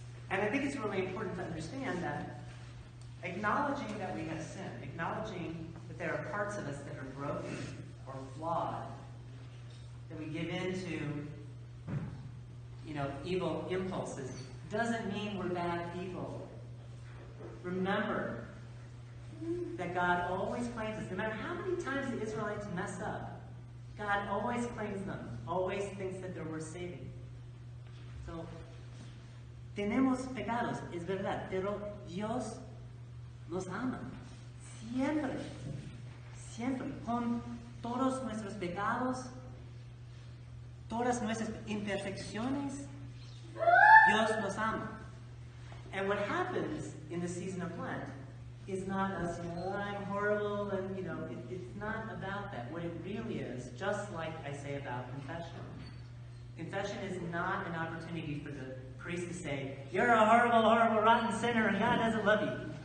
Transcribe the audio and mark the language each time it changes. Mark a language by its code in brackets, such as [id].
[en] And I think it's really important to understand that acknowledging that we have sin, acknowledging that there are parts of us that are broken or flawed, that we give into, evil impulses, doesn't mean we're bad people. Remember that God always claims us. No matter how many times the Israelites mess up, God always claims them, always thinks that they're worth saving. [es] So, tenemos pecados, es verdad, pero Dios nos ama. Siempre, siempre, con todos nuestros pecados, todas nuestras imperfecciones, Dios nos ama. [en] And what happens in the season of Lent is not us, I'm horrible, and it's not about that. What it really is, just like I say about confession. Confession is not an opportunity for the priest to say, you're a horrible, horrible, rotten sinner, and God doesn't love you.